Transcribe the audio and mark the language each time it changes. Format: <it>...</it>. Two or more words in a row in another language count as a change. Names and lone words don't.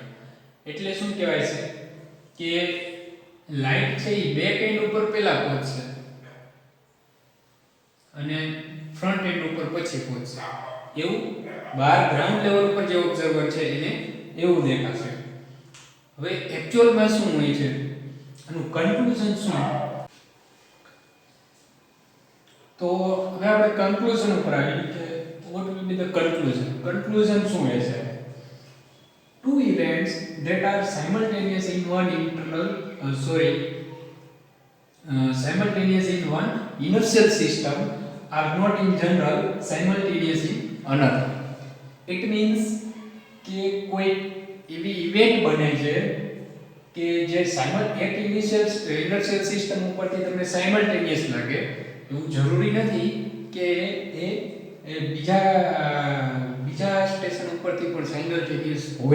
<gu>એટલે શું કહેવાય છે કે લાઇટ છે એ</gu> <en>back end</en> <gu>ઉપર પહેલા પહોંચશે અને</gu> <en>front end</en> <gu>ઉપર પછી પહોંચશે. એવું બહાર</gu> <en>ground level</en> <gu>ઉપર જે ઓબ્ઝર્વર છે એને એવું દેખાશે. હવે એક્ચ્યુઅલમાં શું હોય છે, આનું કન્ક્લુઝન શું, તો હવે આપણે કન્ક્લુઝન ઉપર આવીએ કે</gu> <en>what will be the conclusion.</en> <gu>Conclusion શું હશે,</gu> <en>two events that are simultaneous in one simultaneous in one inertial system are not in general simultaneous in another. It means</en> <gu>કે કોઈ એવી ઇવેન્ટ બને છે કે જે એક</gu> <en>inertial system</en> <gu>ઉપરથી તમને સાયમલ્ટેનિયસ લાગે, એવું જરૂરી નથી કે એ બીજા ઉપરથી પણ સાયમલ્ટેનિયસ હોય.</gu>